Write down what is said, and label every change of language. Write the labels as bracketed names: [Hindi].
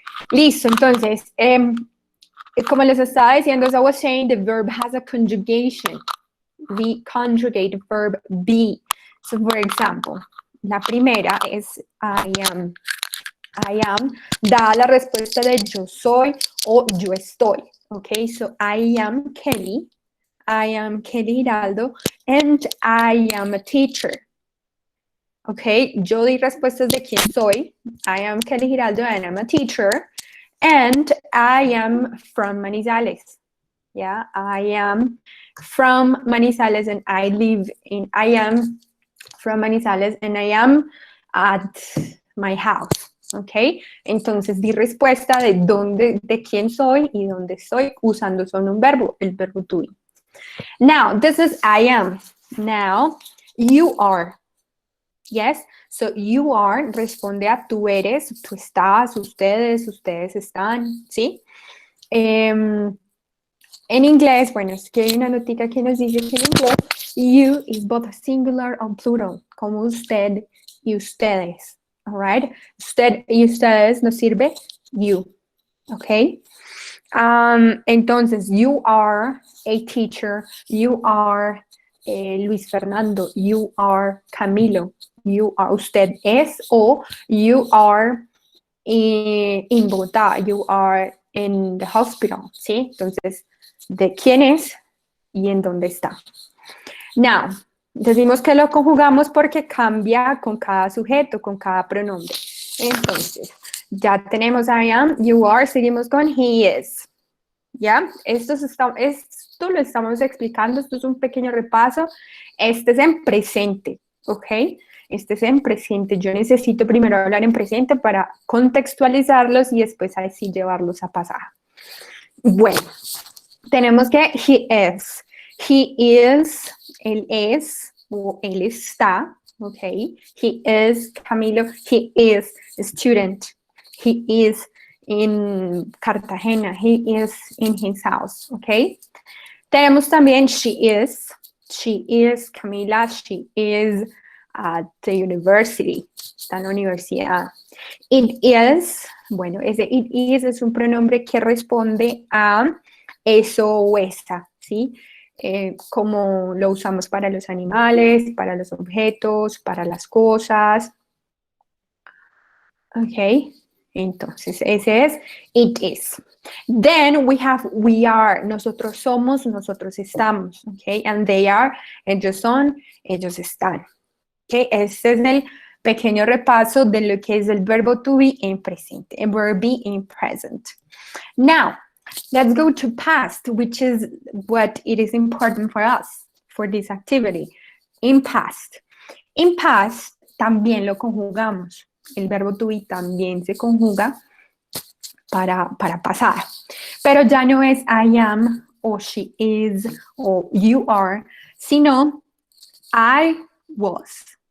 [Spanish] Listo, entonces, como les estaba diciendo, [English] as I was saying, the verb has a conjugation. We conjugate the verb be. So, for example, [Spanish] la primera es [English] I am. I am [Spanish] da la respuesta de yo soy o yo estoy. [English] Okay, so I am Kelly. I am Kelly Hiraldo and I am a teacher. [Spanish] Okay, yo di respuestas de quién soy. [English] I am Kelly Hiraldo and I'm a teacher. And I am from Manizales. Yeah, I am from Manizales and I live in, I am from Manizales and I am at my house. ¿Ok? [Spanish] Entonces di respuesta de dónde, de quién soy y dónde estoy usando solo un verbo, el verbo to be. [English] Now, this is I am. Now, you are. Yes, so you are [Spanish] responde a tú eres, tú estás, ustedes están, ¿sí? En inglés, bueno, es que hay una notica que nos dice que en inglés [English] you is both singular and plural, [Spanish] como usted y ustedes, [English] all right? [Spanish] Usted y ustedes nos sirve you, okay? [English] Entonces, you are a teacher, you are Luis Fernando, you are Camilo, you are, [Spanish] usted es, o [English] you are in Bogotá, you are in the hospital, ¿sí? [Spanish] Entonces, de quién es y en dónde está. Now, decimos que lo conjugamos porque cambia con cada sujeto, con cada pronombre. Entonces, ya tenemos [English] I am, you are, [Spanish] seguimos con [English] he is. [Spanish] ¿Ya? Esto lo estamos explicando, esto es un pequeño repaso. Este es en presente, ¿ok? Este es en presente. Yo necesito primero hablar en presente para contextualizarlos y después así llevarlos a pasado. Bueno, tenemos que [English] he is. He is, [Spanish] él es, o él está, ¿ok? [English] He is Camilo, he is a student, he is in Cartagena, he is in his house, ¿ok? [Spanish] Tenemos también [English] she is Camila, she is at the university, [Spanish] está en la universidad. [English] It is, [Spanish] bueno, ese [English] it is [Spanish] es un pronombre que responde a eso o esta, ¿sí? Como lo usamos para los animales, para los objetos, para las cosas. Ok, entonces ese es [English] it is. Then we have we are, [Spanish] nosotros somos, nosotros estamos, [English] ok, and they are, [Spanish] ellos son, ellos están. Ok, este es el pequeño repaso de lo que es el verbo to be en presente, el verbo [English] be in present. Now, let's go to past, which is what it is important for us, for this activity. In past. In past [Spanish] también lo conjugamos. El verbo to be también se conjuga para pasar. Pero ya no es [English] I am, [Spanish] o [English] she is, [Spanish] o [English] you are, [Spanish] sino [English] I was.